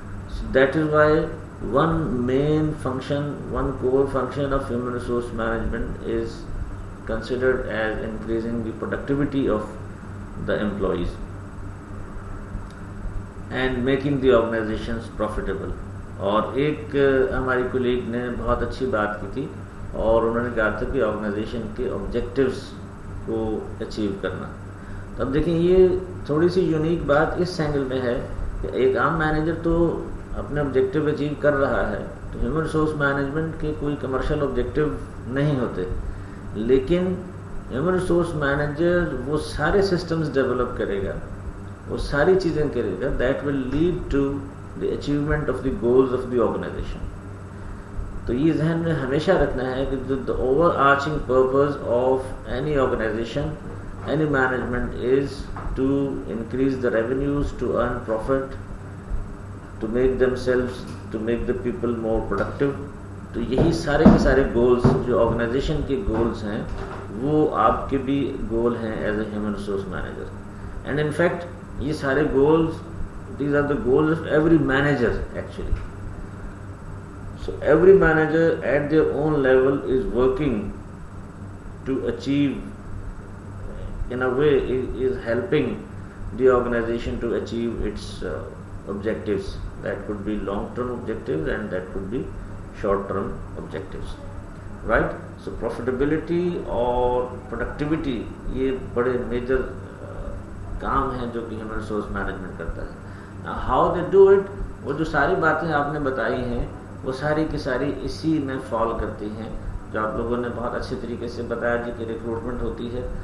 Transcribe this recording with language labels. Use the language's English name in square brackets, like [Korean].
[English] So that is why one main function, one core function of human resource management is considered as increasing the productivity of the employees and making the organizations profitable. [Urdu] اور ایک ہماری colleague نے بہت اچھی بات کی تھی اور انہوں نے کہا تھا کہ آرگنائزیشن کے آبجیکٹیوز کو اچیو کرنا. تو اب دیکھیں یہ تھوڑی سی یونیک بات اس اینگل میں ہے کہ ایک عام مینیجر تو اپنے آبجیکٹیو اچیو کر رہا ہے, تو ہیومن ریسورس مینجمنٹ کے کوئی کمرشل آبجیکٹیو نہیں ہوتے, لیکن ہیومن ریسورس مینیجر وہ سارے سسٹمز ڈیولپ کرے گا, وہ ساری چیزیں کرے گا [English] That will lead to the achievement of the goals of the organization. [Urdu] تو یہ ذہن میں ہمیشہ رکھنا ہے کہ [English] the overarching purpose of any organization, any management is to increase the revenues, to earn profit, to make themselves, to make the people more productive. [Urdu] تو یہی سارے کے سارے گولز جو آرگنائزیشن کے گولز ہیں وہ آپ کے بھی گول ہیں as a human resource manager. [English] and in fact [Urdu] یہ سارے goals, [English] these are the goals of every manager actually. So every manager at their own level is working to achieve, in a way is helping the organization to achieve its objectives. That could be long term objectives and that could be short term objectives, right? So profitability or productivity [Urdu] یہ بڑے major کام ہیں جو کہ human resource management کرتا ہے. [English] how they do it, [Urdu] وہ جو ساری باتیں آپ نے بتائی ہیں وہ ساری کی ساری اسی میں فال کرتی ہیں جو آپ لوگوں نے بہت اچھے طریقے سے بتایا جی کہ ریکروٹمنٹ ہوتی ہے.